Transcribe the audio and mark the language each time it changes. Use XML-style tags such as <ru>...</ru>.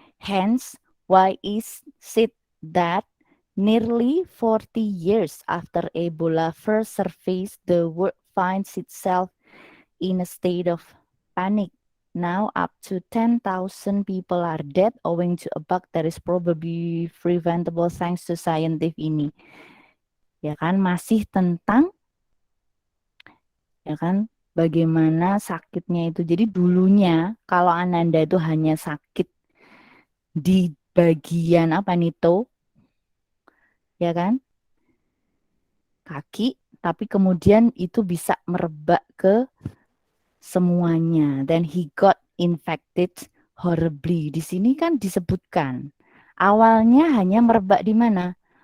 <en>Hence, why is it that nearly 40 years after Ebola first surfaced, the world finds itself in a state of panic? Now up to 10,000 people are dead owing to a bug that is probably preventable thanks to scientific</en> <id>ini. Ya kan, masih tentang ya kan bagaimana sakitnya itu. Jadi dulunya kalau Ananda itu hanya sakit di bagian apa nih toe, ya kan? Kaki, tapi kemudian itu bisa merebak ke semuanya.</id> <en>Then he got infected horribly.</en> <id>Di sini kan disebutkan awalnya hanya merebak di mana?</id>